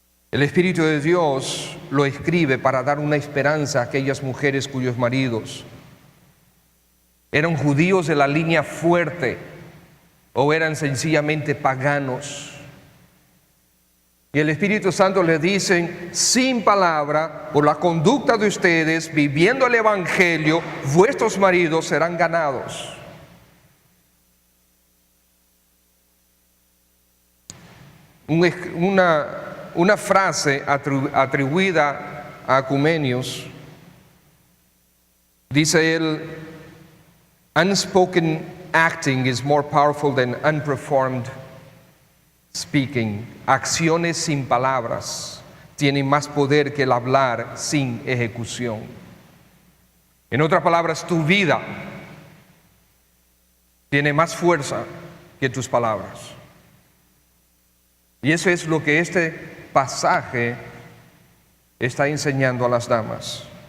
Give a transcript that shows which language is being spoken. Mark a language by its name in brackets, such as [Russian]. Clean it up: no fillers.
[Spanish] El Espíritu de Dios lo escribe para dar una esperanza a aquellas mujeres cuyos maridos eran judíos de la línea fuerte o eran sencillamente paganos. Y el Espíritu Santo les dice, sin palabra, por la conducta de ustedes, viviendo el Evangelio, vuestros maridos serán ganados. Una frase atribuida a Ecumenios, dice él, [English] unspoken acting is more powerful than unperformed speaking. [Spanish] Acciones sin palabras tienen más poder que el hablar sin ejecución. En otras palabras, tu vida tiene más fuerza que tus palabras. Y eso es lo que este pasaje está enseñando a las damas.